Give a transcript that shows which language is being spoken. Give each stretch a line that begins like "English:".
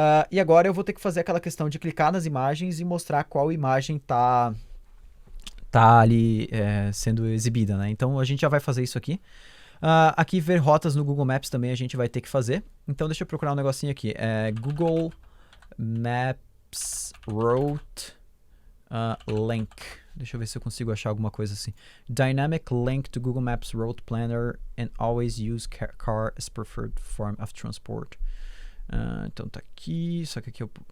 Portuguese: E agora eu vou ter que fazer aquela questão de clicar nas imagens e mostrar qual imagem tá ali sendo exibida, né? Então a gente já vai fazer isso aqui. Aqui ver rotas no Google Maps também a gente vai ter que fazer. Então deixa eu procurar um negocinho aqui. Google Maps Route Link. Deixa eu ver se eu consigo achar alguma coisa assim.
English: Dynamic link to Google Maps Route Planner and always use car as preferred form of transport.
Portuguese: Então tá aqui, só que aqui eu...